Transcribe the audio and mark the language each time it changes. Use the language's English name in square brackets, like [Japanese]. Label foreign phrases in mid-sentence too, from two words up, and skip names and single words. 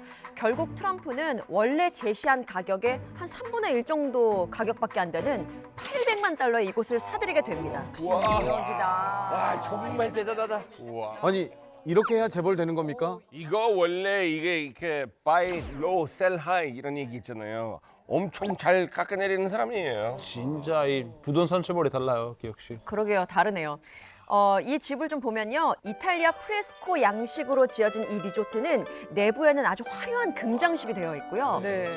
[Korean] 결국 트럼프는 원래 제시한 가격의 한 3분의 1 정도 가격밖에 안 되는 800만 달러에 이곳을 사들이게 됩니다. 와 정말 대단하다. 아니 이렇게 해야 재벌 되는 겁니까? 이거 원래 이게 이렇게 [English] buy low, sell high [Korean] 이런 얘기 있잖아요. 엄청 잘 깎아내리는 사람이에요. 진짜 이 부동산 재벌이 달라요, 역시. 그러게요, 다르네요. 이 집을 좀 보면요. 이탈리아 프레스코 양식으로 지어진 이 리조트는 내부에는 아주 화려한 금장식이 되어 있고요. 네.